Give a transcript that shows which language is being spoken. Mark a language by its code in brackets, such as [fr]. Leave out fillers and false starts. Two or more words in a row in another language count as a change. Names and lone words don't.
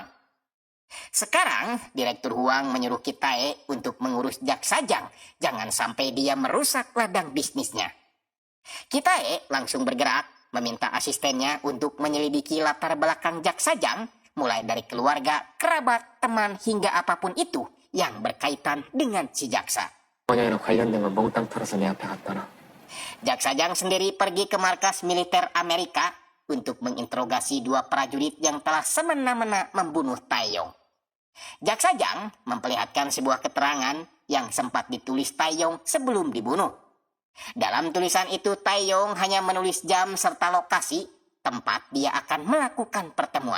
[id] Sekarang, Direktur Huang menyuruh Kitae untuk mengurus Jak Sajang, jangan sampai dia merusak ladang bisnisnya. Kitae langsung bergerak, meminta asistennya untuk menyelidiki latar belakang Jak Sajang, mulai dari keluarga, kerabat, teman, hingga apapun itu yang berkaitan dengan si jaksa. [ko] 번영이랑 관련된 걸 몽땅 털어서 내 앞에 갖다 놔. [id] Jak Sajang sendiri pergi ke markas militer Amerika untuk menginterogasi dua prajurit yang telah semena-mena membunuh Taeyong. Jak Sajang memperlihatkan sebuah keterangan yang sempat ditulis Taeyong sebelum dibunuh. Dalam tulisan itu Taeyong hanya menulis jam serta lokasi tempat dia akan melakukan pertemuan.